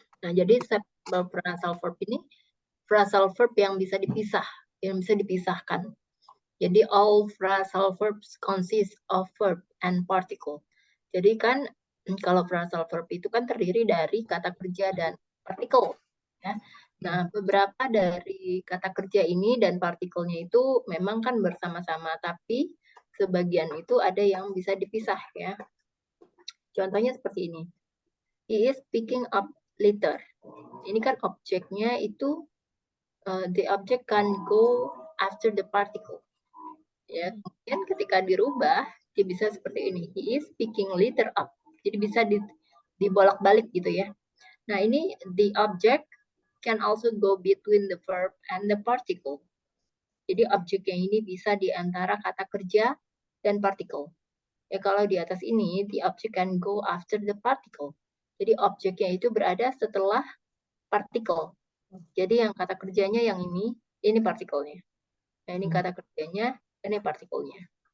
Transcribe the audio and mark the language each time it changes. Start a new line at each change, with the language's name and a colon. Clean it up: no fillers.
Indonesian: Nah, jadi separable phrasal verb ini phrasal verb yang bisa dipisahkan. Jadi
English: all phrasal verbs consist of verb and particle.
Indonesian: Jadi kan kalau phrasal verb itu kan terdiri dari kata kerja dan partikel. Ya. Nah, beberapa dari kata kerja ini dan partikelnya itu memang kan bersama-sama, tapi sebagian itu ada yang bisa dipisah ya. Contohnya seperti ini.
English: He is picking up litter.
Indonesian: Ini kan objeknya itu
English: the object can go after the particle.
Indonesian: Ya, kemudian ketika dirubah dia bisa seperti ini.
English: He is picking litter up.
Indonesian: Jadi bisa dibolak-balik gitu ya. Nah, ini
English: the object can also go between the verb and the particle.
Indonesian: Jadi objek yang ini bisa di antara kata kerja dan particle.
English: Ya,
Indonesian: kalau di atas ini
English: the object can go after the particle.
Indonesian: Jadi objeknya itu berada setelah particle. Jadi yang kata kerjanya yang ini partikelnya. Nah, ini kata kerjanya, ini partikelnya.